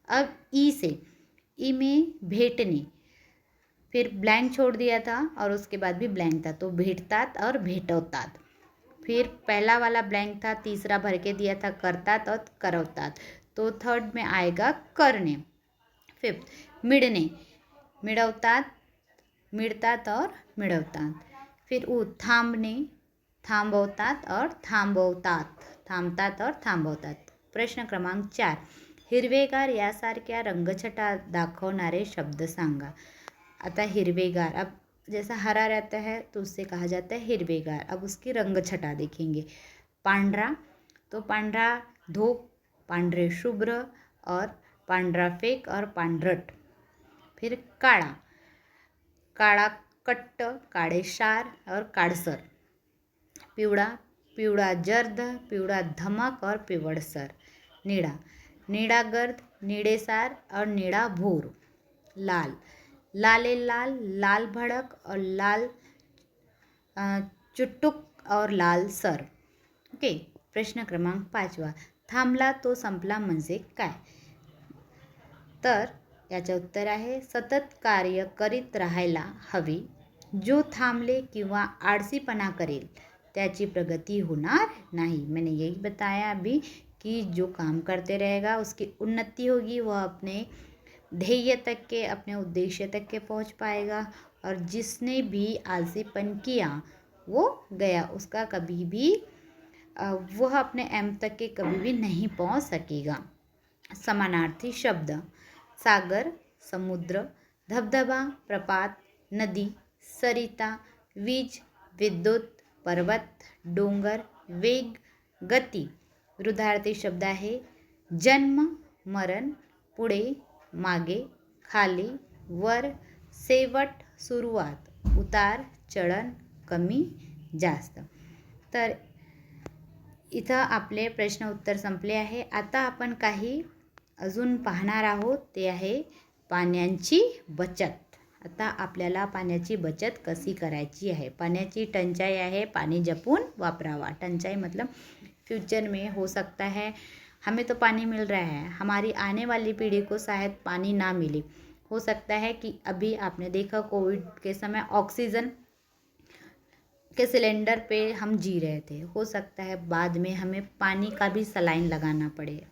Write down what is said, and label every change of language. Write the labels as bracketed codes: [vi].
[hi] अब ई में भेटने, फिर ब्लैंक छोड़ दिया था और उसके बाद भी ब्लैंक था, तो भेटतात और भेटवतात. फिर पहला वाला ब्लैंक था, तीसरा भर के दिया था करतात और करवतात, तो थर्ड में आएगा करने. फिफ्थ मिडने, मिडवतात, मिडतात और मिडवतात. फिर थांबने, थांबवतात और थांबवतात, थांबतात और थांबवतात. [mr] प्रश्न क्रमांक 4. हिरवेगार यासारख्या रंगछटा दाखवणारे शब्द सांगा. आता हिरवेगार, [hi] अब जैसा हरा रहता है तो उससे कहा जाता है हिरवेगार. अब उसकी रंगछटा देखेंगे. पांढरा, तो पांढरा धोक, पांढरे शुभ्र और पांढरा फेक और पांढरट. फिर काळा, काळा कट्ट, काळे शार और काळसर. पिवळा, पिवळा जर्द, पिवळा धमक और पिवळसर. नीला, नीला गर्द, नीडेसार और नीला भूर. लाल, लाले लाल, लाल भड़क और लाल चुटुक और लाल सर. ओके. प्रश्न क्रमांक 5. [mr] थांबला तो संपला म्हणजे काय. तर याचे उत्तर आहे सतत कार्य करीत राहायला हवे. जो थांबले किंवा आळसीपणा करेल त्याची प्रगति होणार नहीं. [hi] मैंने यही बताया अभी कि जो काम करते रहेगा उसकी उन्नति होगी, वह अपने ध्येय तक के, अपने उद्देश्य तक के पहुंच पाएगा. और जिसने भी आलसीपन किया वो गया, उसका कभी भी वह अपने एम तक के कभी भी नहीं पहुंच सकेगा. [mr] समानार्थी शब्द. सागर, समुद्र, धबधबा, प्रपात, नदी, सरिता, वीज, विद्युत, पर्वत, डोंगर, वेग, गती. विरुद्धार्थी शब्द आहे जन्म, मरण, पुढे, मागे, खाली, वर, शेवट, सुरुवात, उतार, चढण, कमी, जास्त. तर इथं आपले प्रश्न उत्तर संपले आहे. आता आपण काही अजून पाहणार आहोत, ते आहे पाण्याची बचत. आता आपल्याला पाण्याची बचत कशी करायची आहे. पाण्याची टंचाई आहे, पानी जपून वापरावा. [hi] टंचाई मतलब फ्यूचर में हो सकता है हमें तो पानी मिल रहा है, हमारी आने वाली पीढ़ी को शायद पानी ना मिले. हो सकता है कि अभी आपने देखा कोविड के समय ऑक्सीजन के सिलेंडर पे हम जी रहे थे. हो सकता है बाद में हमें पानी का भी सलाइन लगाना पड़े.